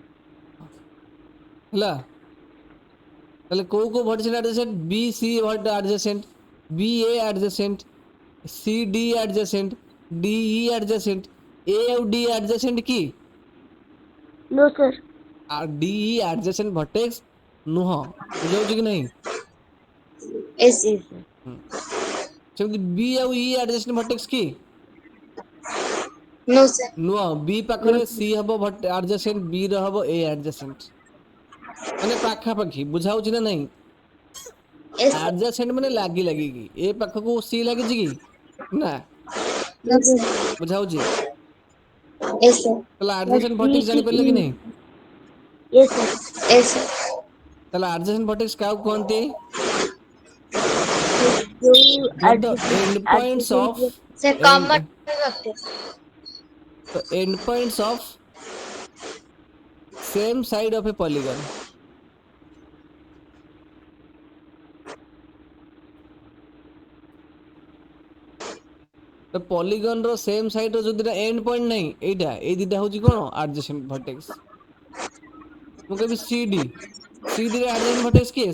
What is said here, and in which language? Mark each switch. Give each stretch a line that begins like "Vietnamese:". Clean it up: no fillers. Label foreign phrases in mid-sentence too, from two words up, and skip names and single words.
Odia: ହେଲା, ତାହେଲେ କୋଉ କୋଉ
English: vertices adjacent? B C adjacent, B A adjacent, C D adjacent, D E adjacent, A ଆଉ D adjacent କି? No, sir. D E adjacent vertex ନୁହଁ।
Odia: ବୁଝାଉଛି କି ନାହିଁ?
English: Yes. Yes, sir.
Odia: ହୁଁ, ସେମିତି ବି ଆଉ ଇ
English: adjacent vertex
Odia: କି?
English: No, sir.
Odia: ନୁହଁ। ବି
English: No,
Odia: ପାଖରେ
English: sir.
Odia: ସି ହବ ଆଡଜସେଣ୍ଟ, ବି ର ହବ
English: A adjacent.
Odia: ମାନେ ପାଖାପାଖି। ବୁଝାଉଛି ନା ନାହିଁ?
English: Yes, sir.
Odia: ଆଡଜସେଣ୍ଟ ମାନେ ଲାଗି ଲାଗିକି। ଏ ପାଖକୁ ସି ଲାଗିଛି କି? ନା।
English: No, No, sir. sir.
Odia: ବୁଝାଉଛି?
English: Yes, sir.
Odia: ତାହେଲେ
English: Sir,
Odia: ଆଡଜସେଣ୍ଟ
English: C,
Odia: ଭର୍ଟେକ୍ସ
English: D,
Odia: ଜାଣିପାରିଲେ କି
English: E.
Odia: ନାହିଁ?
English: Yes, sir. Yes, sir.
Odia: ତାହେଲେ
English: adjacent vertex
Odia: କାହାକୁ କୁହନ୍ତି? Sir, ଯୋଉ
English: What the end points of adjacent Sir, common end vertex. the end points of same side of a polygon?
Odia: ତ ପଲିଗନ ର
English: same side
Odia: ର ଯୋଉ ଦିଟା
English: end point
Odia: ନାହିଁ, ଏଇଟା ଏଇ ଦିଟା ହଉଛି କଣ?
English: adjacent vertex.
Odia: ମୁଁ କହିବି
English: C D, C D
Odia: ରେ
English: adjacent vertex
Odia: କିଏ?